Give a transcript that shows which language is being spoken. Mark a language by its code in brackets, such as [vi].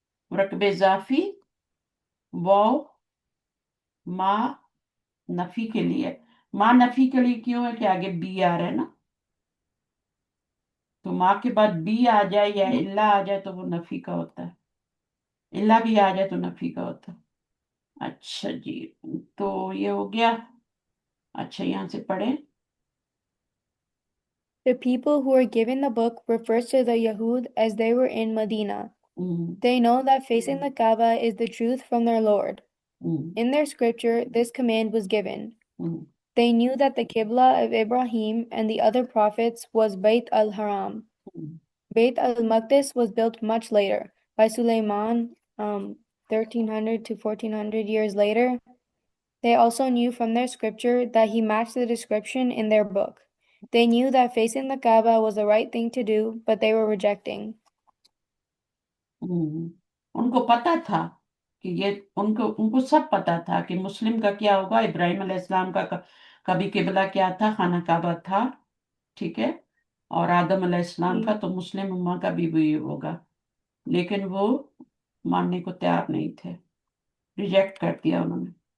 [ur] مرکب اضافی واو ما نفی کے لیے، ما نفی کے لیے کیوں ہے کہ آگے بی آ رہا ہے نا، تو ماں کے بعد بی آ جائے یا اللہ آ جائے تو وہ نفی کا ہوتا ہے، اللہ بھی آ جائے تو نفی کا ہوتا ہے۔ اچھا جی، تو یہ ہو گیا۔ اچھا یہاں سے پڑھیں۔ [en] The people who were given the book refers to the Yahud as they were in Medina. They know that facing the Kaaba is the truth from their Lord. In their scripture, this command was given. They knew that the Qibla of Ibrahim and the other prophets was Bayt al-Haram. Bayt al-Maqdis was built much later, by Suleiman, 1300 to 1400 years later. They also knew from their scripture that he matched the description in their book. They knew that facing the Kaaba was the right thing to do, but they were rejecting. [ur] ان کو پتا تھا کہ یہ ان کو سب پتا تھا کہ مسلم کا کیا ہوگا، ابراہیم علیہ السلام کا کبھی قبلہ کیا تھا؟ خانہ کعبہ تھا، ٹھیک ہے؟ اور آدم علیہ السلام کا تو مسلم امہ کا بھی وہی ہوگا، لیکن وہ ماننے کو تیار نہیں تھے، ریجیکٹ کر دیا انہوں نے۔